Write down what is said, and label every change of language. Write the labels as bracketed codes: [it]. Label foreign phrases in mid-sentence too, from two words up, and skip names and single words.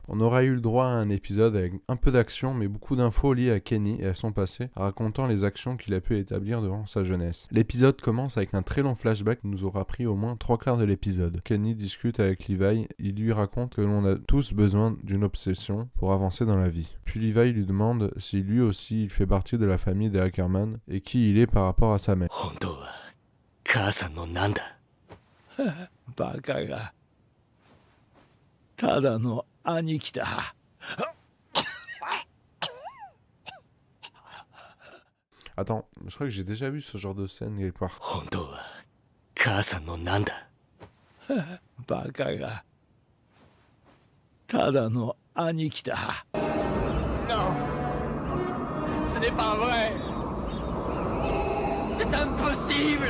[fr] On aura eu le droit à un épisode avec un peu d'action mais beaucoup d'infos liées à Kenny et à son passé, racontant les actions qu'il a pu établir durant sa jeunesse. L'épisode commence avec un très long flashback qui nous aura pris au moins 3/4 de l'épisode. Kenny discute avec Levi, il lui raconte que l'on a tous besoin d'une obsession pour avancer dans la vie. Puis Levi lui demande si lui aussi il fait partie de la famille des Ackerman et qui il est par rapport à sa mère. [ja] 母さんのなんだバカがただの兄貴だ [fr] Attends, je crois que j'ai déjà vu ce genre de scène quelque part. [ja] 本当は母さんのなんだバカがただの兄貴だ [fr] Non Ce n'est pas vrai C'est impossible